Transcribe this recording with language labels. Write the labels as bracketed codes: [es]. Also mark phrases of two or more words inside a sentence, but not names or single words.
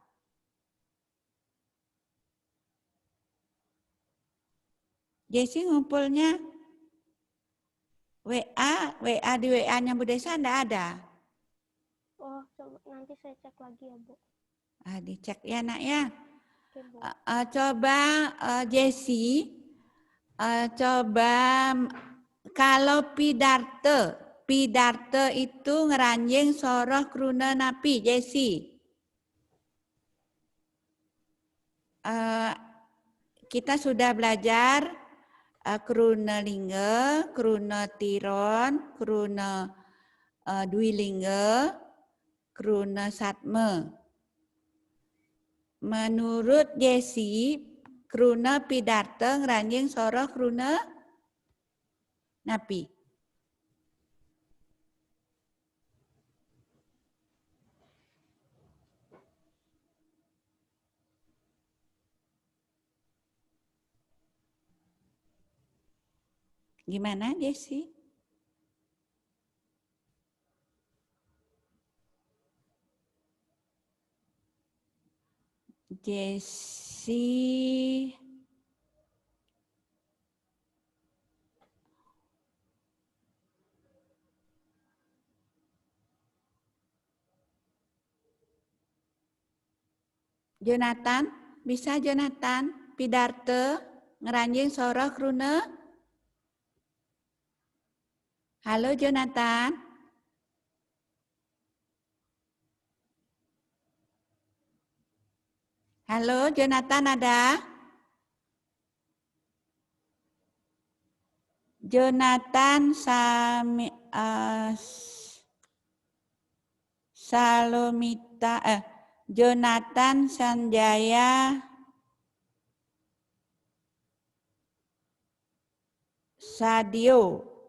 [id] Jessie ngumpulnya WA di WA-nya Bu Desa enggak ada? Oh, coba nanti saya cek lagi ya, Bu. Dicek ya, Nak ya. Oke, Bu. Coba Jessie, coba kalau Pidarte itu [ban] ngeranjing soroh kruna napi, [id] Jessie. Kita sudah belajar kruna lingga, kruna tiron, kruna dwilingga, kruna satma. Menurut Jesse, [ban] kruna pidarta ngranjing soroh kruna napi. [id] Gimana Jesse? Jesse. Jonathan, bisa Jonathan [ban] pidarta ngranjing soroh kruna? [id] Halo Jonathan. Halo Jonathan ada? Jonathan Salomita Jonathan Sanjaya Sadio.